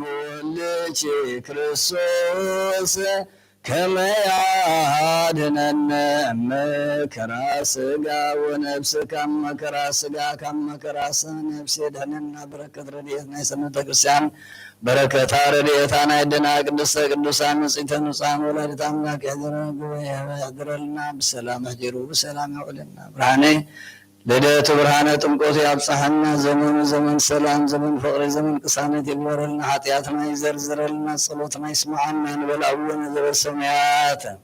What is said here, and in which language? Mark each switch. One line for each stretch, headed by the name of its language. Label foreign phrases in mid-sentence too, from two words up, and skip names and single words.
Geez: ወልድኪ ክርስቶስ ከመ ያድኅነነ እመከራ ሥጋ ወነፍስ ከመከራ ሥጋ ከመከራ ነፍስ ያድኅነነ።
Amharic: በረከት ረድኤትና የሰንበተ ክርስቲያን በረከታ ረድኤታና ይደና
Geez: ቅድስተ ቅዱሳን ንጽሕተ ንጹሐን ወላዲተ አምላክ
Amharic: ያድረልና በሰላም አጅሩ በሰላም ያውልና ብርሃኔ ልደቱ ብርሃነ ጥምቀቱ ያብጽሐና ዘመኑ ዘመን ሰላም ዘመን ፍቅሪ ዘመን ቅሳነት ይግበረልና ኃጢአትና ይዘርዝረልና ጸሎትና ይስማዓና እንበል
Geez: አቡነ ዘበሰማያት